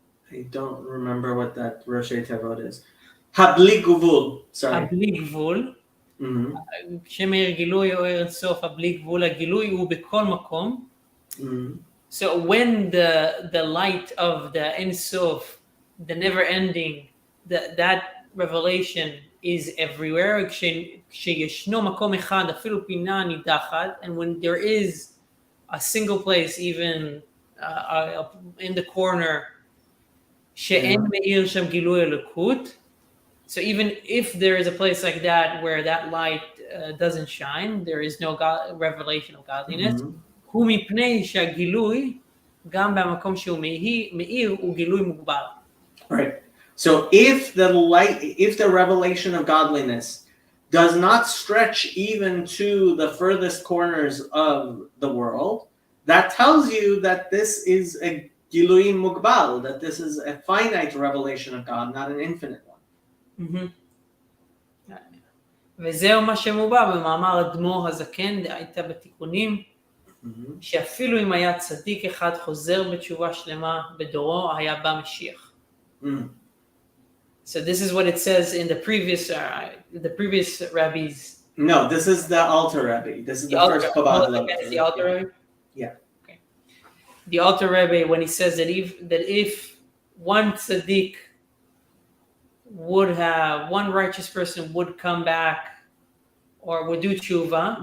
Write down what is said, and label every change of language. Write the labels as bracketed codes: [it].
[en] I don't remember what that Roshei Tevot is. Habli gvul. Sorry. [he] הבלי גבול. כשמאיר גילוי אור אינסוף, הבלי גבול, הגילוי הוא בכל מקום. [en] So when the light of the Ein Sof, the never ending, that revelation is everywhere, [he] כשישנו מקום אחד, אפילו פינה נידחת, [en] and when there is a single place, even in the corner, [he] שאין מאיר שם גילוי אלוקות, [en] so even if there is a place like that where that light doesn't shine, there is no revelation of godliness, [he] הוא מפני שהגילוי, גם במקום שהוא מאיר, הוא גילוי מוגבל. [en] Right. So if the revelation of godliness does not stretch even to the furthest corners of the world, that tells you that this is a gilui mugbal, that this is a finite revelation of God, not an infinite one. [he] וזהו מה שמובא במאמר אדמו"ר הזקן, דהייתא בתיקונים, שאפילו אם היה צדיק אחד חוזר בתשובה שלמה בדורו, היה בא משיח. [en] So this is what it says in the previous rabbis. No, this is the Alter Rebbe. This is the first Chabad. The Alter Rebbe? Yeah. Okay. The Alter Rebbe, when he says that if one tzaddik would have, one righteous person would come back or would do tshuva,